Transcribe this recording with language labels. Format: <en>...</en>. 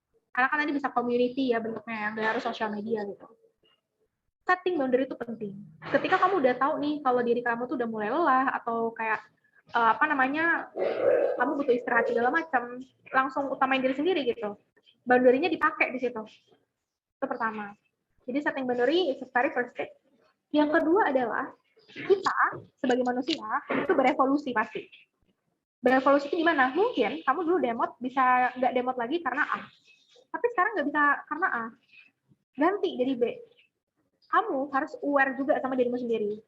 <id>Karena kan nanti bisa community ya bentuknya yang nggak harus sosial media gitu. Setting boundary itu penting. Ketika kamu udah tahu nih kalau diri kamu tuh udah mulai lelah atau kayak kamu butuh istirahat segala macam, langsung utamain diri sendiri gitu. Boundary-nya dipakai di situ. Itu pertama. Jadi</id> <en>setting boundary is a very first step.</en> <id>Yang kedua adalah kita sebagai manusia itu berevolusi pasti. Berevolusi itu gimana? Mungkin kamu dulu demot bisa nggak demot lagi karena A. Tapi sekarang nggak bisa karena A. Ganti jadi B. Kamu harus aware juga sama dirimu sendiri.</id>